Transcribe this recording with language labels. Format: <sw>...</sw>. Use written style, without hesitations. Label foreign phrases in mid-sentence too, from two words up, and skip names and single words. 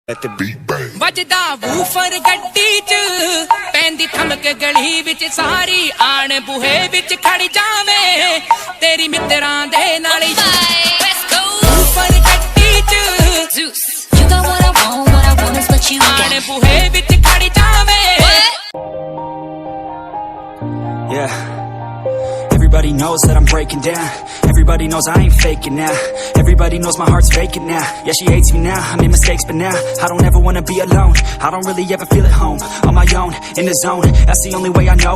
<en>Let the beat bang.</en> <pa>ਵੱਜਦਾ ਵੂਫਰ ਗੱਡੀ 'ਚ ਪੈਂਦੀ ਥਮਕ ਗਲੀ ਵਿੱਚ ਸਾਰੀ ਆਣ ਬੂਹੇ ਵਿੱਚ ਖੜ ਜਾਵੇਂ ਤੇਰੀ ਮਿੱਤਰਾਂ ਦੇ ਨਾਲ ਵੂਫਰ ਗੱਡੀ 'ਚ</pa> <en>You got what I want is what you</en> <pa>ਆਣ</pa> <en>got.</en> <pa>ਬੂਹੇ ਵਿੱਚ ਖੜ ਜਾਵੇਂ</pa> <en>Yeah. Everybody knows that I'm breaking down. Everybody knows I ain't faking now. Everybody knows my heart's faking now. Yeah, she hates me now, I made mistakes but now I don't ever wanna be alone. I don't really ever feel at home. On my own, in the zone, that's the only way I know.</en>